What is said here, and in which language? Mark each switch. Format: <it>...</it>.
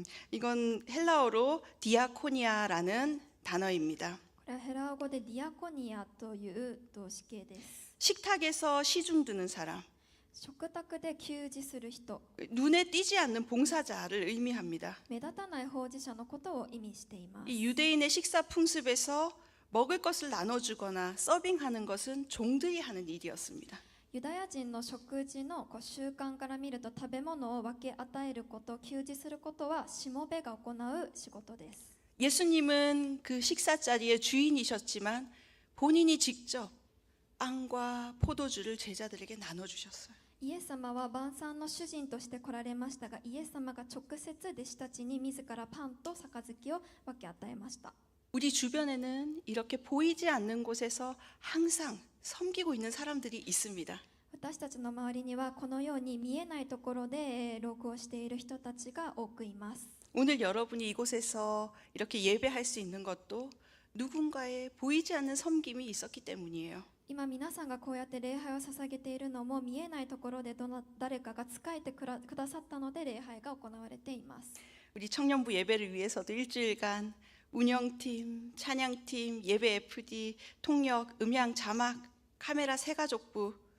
<ko>이건 헬라어로 디아코니아라는 단어입니다.</ko> <ja>これはヘラ語でディアコニアという動詞形です。</ja> <ko>식탁에서 시중 드는 사람.</ko> <ja>食卓で給仕する人、</ja> <ko>눈에 띄지 않는 봉사자를 의미합니다.</ko> <ja>目立たない奉仕者のことを意味しています。</ja> <ko>이 유대인의 식사 풍습에서 먹을 것을 나눠주거나 서빙하는 것은 종들이 하는 일이었습니다.</ko> <ja>ユダヤ人の食事の習慣から見ると食べ物を分け与えること、給仕することはしもべが行う仕事です。</ja> <ko>예수님은 그 식사 자리의 주인이셨지만 본인이 직접 빵과 포도주를 제자들에게 나눠주셨어요.</ko> <ja>イエス様は晩餐の主人として来られましたが、イエス様が直接弟子たちに自らパンと杯を分け与えました。</ja> <ko>우리 주변에는 이렇게 보이지 않는 곳에서 항상 섬기고 있는 사람들이 있습니다.</ko> <ja>私たちの周りにはこのように見えないところで労苦をしている人たちが多くいます。</ja> <ko>오늘 여러분이 이곳에서 이렇게 예배할 수 있는 것도 누군가의 보이지 않는 섬김이 있었기 때문이에요.</ko> <ja>今皆さんがこうやって礼拝を捧げているのも見えないところで誰かが仕えてくださったので礼拝が行われています。</ja> <ko>우리 청년부 예배를 위해서도 일주일간 운영팀, 찬양팀, 예배 FD, 통역, 음향, 자막, 카메라 세가족부</ko>